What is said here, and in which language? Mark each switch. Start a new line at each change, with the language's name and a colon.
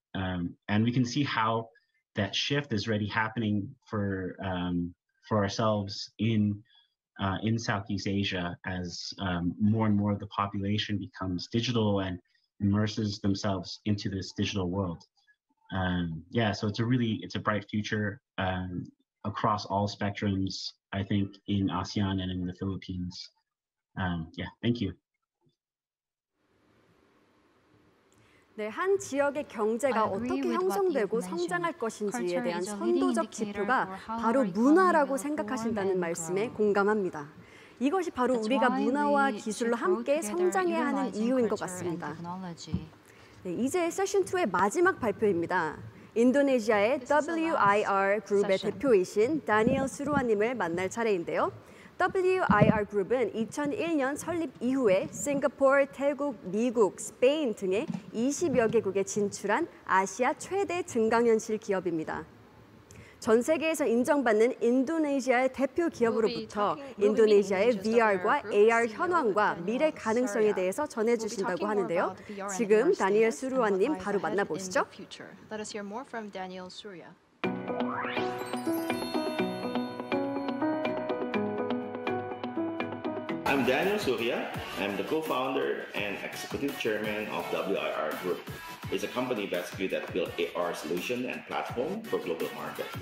English: And we can see how that shift is already happening for ourselves in Southeast Asia as more and more of the population becomes digital and immerses themselves into this digital world. So it's a bright future across all spectrums, I think, in ASEAN and in the Philippines. Thank you.
Korean: 네, 한 지역의 경제가 어떻게 형성되고 성장할 것인지에 대한 선도적 지표가 바로 문화라고 생각하신다는 말씀에 공감합니다. 이것이 바로 우리가 문화와 기술로 함께 성장해야 하는 이유인 것 같습니다. 네, 이제 세션 2의 마지막 발표입니다. 인도네시아의 WIR 그룹의 대표이신 다니엘 수루아님을 만날 차례인데요. WIR 그룹은 2001년 설립 이후에 싱가포르, 태국, 미국, 스페인 등의 20여 개국에 진출한 아시아 최대 증강현실 기업입니다. 전 세계에서 인정받는 인도네시아의 대표 기업으로부터 인도네시아의 VR과 AR 현황과 미래 가능성에 대해서 전해주신다고 하는데요. 지금 다니엘 수루아님 바로 만나보시죠.
English: Let us hear more from Daniel Surya. I'm Daniel Surya. I'm the co-founder and executive chairman of WIR Group. It's a company that's good at build AR solution and platform for global market.